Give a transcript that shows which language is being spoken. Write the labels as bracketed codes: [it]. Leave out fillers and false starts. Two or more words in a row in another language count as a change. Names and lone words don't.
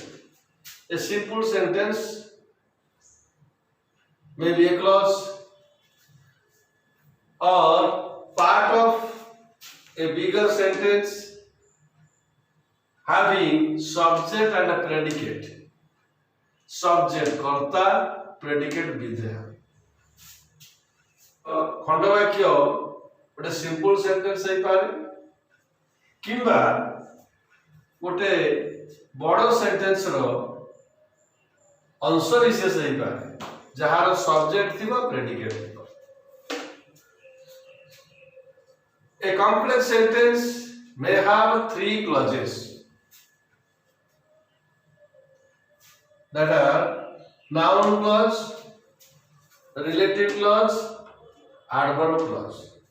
[en] A simple sentence may be a clause or part of a bigger sentence having subject and a predicate. Subject karta, predicate vidya. [or] ଖଣ୍ଡବାକ୍ୟ ଗୋଟେ [en] simple sentence [or] ହେଇପାରେ କିମ୍ବା ଗୋଟେ ବଡ଼ ସେଣ୍ଟେନ୍ସର ଅଂଶ ବିଶେଷ ହେଇପାରେ ଯାହାର ସବଜେକ୍ଟ ଥିବ ପ୍ରେଡିକେଟ ଥିବ [en] A complex sentence may have three clauses that are noun clause, relative clause, adverb clause.